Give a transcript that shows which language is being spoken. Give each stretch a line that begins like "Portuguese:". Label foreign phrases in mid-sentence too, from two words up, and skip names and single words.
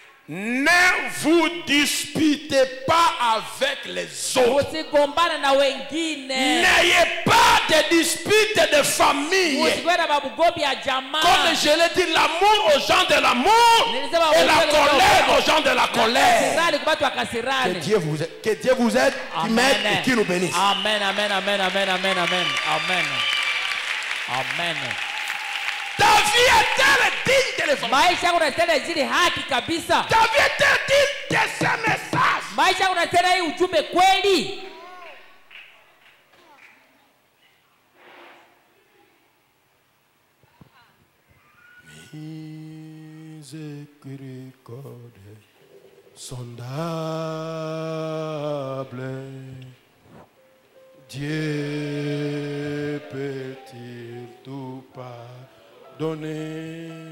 French: Ne vous disputez pas avec les autres.
Swahili: usigombane na wengine,
French: N'ayez pas de disputes de famille.
Swahili: usikuwe na mabugobi ya jamaa.
French: Comme je l'ai dit, l'amour aux gens de l'amour et la colère aux gens de la colère.
Swahili: Kasirani kwa watu wa kasirani.
French: Que Dieu vous aide, qui m'aide et qui nous bénisse. Amen, amen, amen, amen, amen, amen, amen, amen. Ta vie est-elle digne de l'évangile?
Swahili: Maisha yako unastahili zile haki kabisa.
French: Ta vie est-elle digne de ce message?
Swahili: Maisha yako unastahili hii ujumbe kweli.
French: Miséricorde sondable, Dieu peut-il tout pardonner?